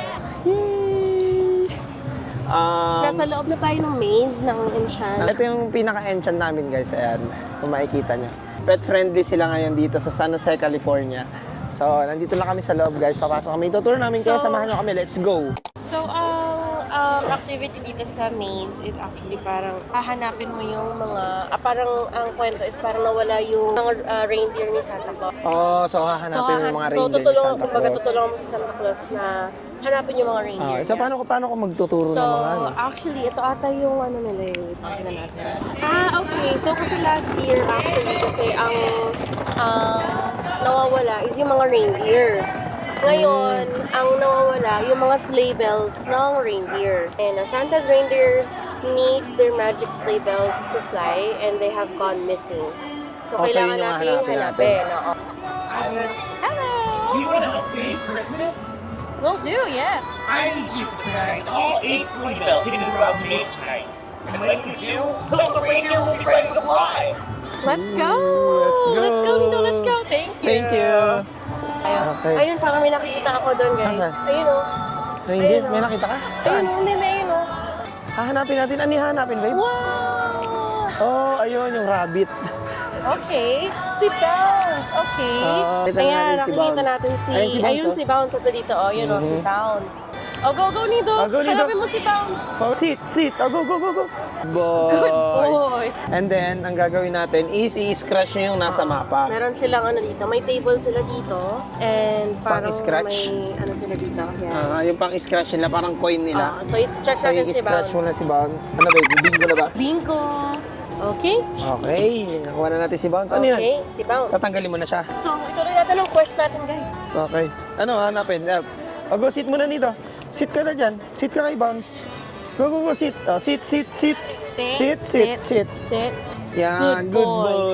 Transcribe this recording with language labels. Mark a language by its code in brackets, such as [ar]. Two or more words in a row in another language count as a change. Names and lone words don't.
[tl] Nasa loob na tayo ng maze ng Enchant. Ito yung pinaka-enchant namin guys, ayan, kung makikita nyo. [en] Pet friendly [tl] sila ngayon dito sa San Jose, California. So, nandito lang kami sa loob guys, papasok kami. Tutur namin kayo, samahan nyo kami, [en] let's go! [tl] So, ang activity dito sa maze is actually parang hahanapin mo yung mga, parang ang kwento is parang nawala yung mga reindeer ni Santa Claus. Oh, so hahanapin mo yung mga reindeer ni tutulungan, Santa kumbaga Claus. tutulungan mo si Santa Claus na hanapin yung mga reindeer So, niya. paano ko magtuturo So, ng mga ano? actually, ito ata yung ano nila eh. Wait lang, tingnan natin. Okay. So, kasi [en] last year, [tl] actually, kasi ang nawawala is yung mga reindeer. Ngayon, ang nawawala, yung mga [en] sleigh bells [tl] ng reindeer. [en] And Santa's reindeer need their magic sleigh bells to fly and they have gone missing. [tl] So, Oh, so kailangan yun yung natin hanapin. Oo. [en] Hello! Do you want to help save Christmas? Will do, yes. I need you to protect all 8 sleigh bells hidden throughout the maze tonight. And when you do, the reindeer will be ready to fly. Let's go! Let's go! Let's go, Nino. Let's go! Thank you! Thank you! [tl] Ayun, Okay. ayun parang may nakikita ako doon, guys. Asan? Ayun o. Reindeer, Ayun, may oh. nakita ka? Ayun Saan? o, hindi na ayun o. Hahanapin natin, ano yung hahanapin, babe? Wow! Oh, ayun, yung rabbit. Okay. Si Bounce. Okay. Kita Ayan, natin si nakikita Bounce. natin si... Ayun si Bounce, Ayun oh. si Bounce. Ito dito. Oh, yun o, si Bounce. [en] Oh, go, go, Nido. Oh, go, Nido. [tl] Hanapin mo si Bounce. [en] Oh, sit. Oh, go. Boy. Good boy. And then, [tl] ang gagawin natin is i-scratch nyo yung nasa mapa. Meron silang ano dito. May table sila dito. And parang Pang-scratch? may ano sila dito. Yan. Yung pang-scratch nila, parang coin nila. So, i-stretch So, natin si i-scratch Bounce. muna si Bounce. Ano ba, bingo na ba? Bingo. Okay. Okay, nakuha na natin si Bounce. Ano yan? Okay, si Bounce. Tatanggalin mo na siya. So, ituloy natin ang quest natin, guys. Okay. Ano, hanapin? [en] Go, sit [tl] muna nito. Sit ka na dyan. Sit ka kay Bounce. [en] Go, sit. Oh, sit. [tl] Sit. Yan, [en] Good good boy.